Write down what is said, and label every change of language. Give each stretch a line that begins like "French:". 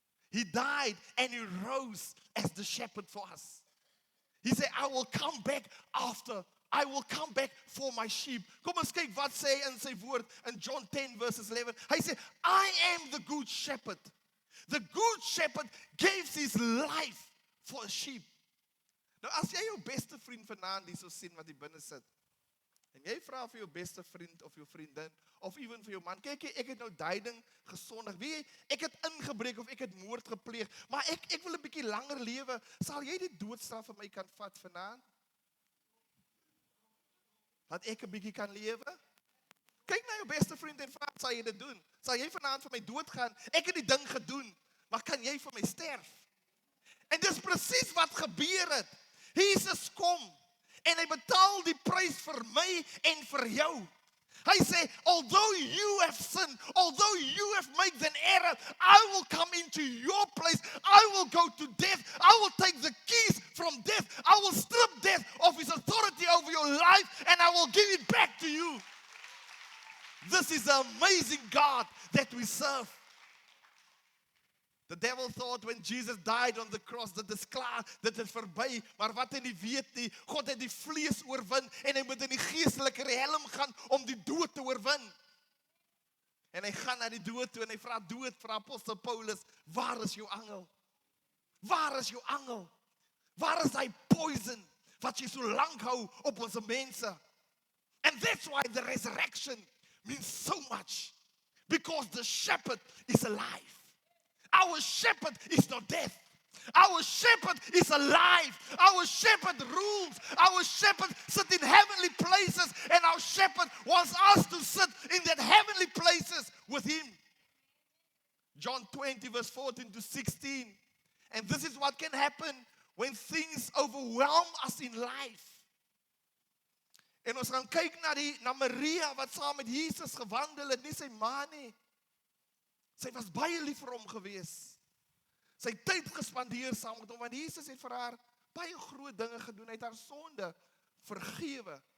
English: He died and he rose as the shepherd for us. He said, I will come back after. I will come back for my sheep.
Afrikaans: Kom ons kyk wat sê in sy woord in John 10 verses 11. Hy sê,
English: I am the good shepherd. The good shepherd gives his life for a sheep.
Afrikaans: Nou as jy jou beste vriend vanaand hier so sien wat hier binne sit, en jy vra vir jou beste vriend of jou vriendin, of even vir jou man, kyk ek het nou duiding gesondig, wie, ek het ingebreek of ek het moord gepleeg, maar ek wil 'n bietjie langer lewe, sal jy die doodstraf vir my kan vat vanaand? Dat ek 'n bietjie kan lewe? Kyk na jou beste vriend en vra, sal jy dit doen? Sal jy vanaand vir my doodgaan? Ek het die ding gedoen, maar kan jy vir my sterf? En dis presies wat gebeur het. Jesus kom en hy betaal die prys vir my en vir jou. Hy sê,
English: although you have sinned, although you have made an error, I will come into your place. I will go to death. I will take the keys from death. I will strip death of his authority over your life and I will give it back to you. This is the amazing God that we serve. The devil thought when Jesus died on the cross,
Afrikaans: dat is klaar, dit is verby, maar wat hy nie weet nie, God het die vlees oorwin, en hy moet in die geestelike realm gaan, om die dood te oorwin. En hy gaan na die dood toe, en hy vra dood, vir apostel Paulus, waar is jou angel? Waar is jou angel? Waar is hy poison, wat jy so lang hou op ons mense?
English: And that's why the resurrection means so much, because the shepherd is alive. Our shepherd is not death. Our shepherd is alive. Our shepherd rules. Our shepherd sits in heavenly places. And our shepherd wants us to sit in that heavenly places with him. John 20 verse 14 to 16. And this is what can happen when things overwhelm us in life.
Afrikaans: En ons gaan kyk na Maria wat saam met Jesus gewandel het, nie sy ma nie. Sy was baie lief vir hom gewees. Sy het tyd gespandeer saam met hom, want Jesus het vir haar baie groot dinge gedoen, hy het haar sonde vergewe.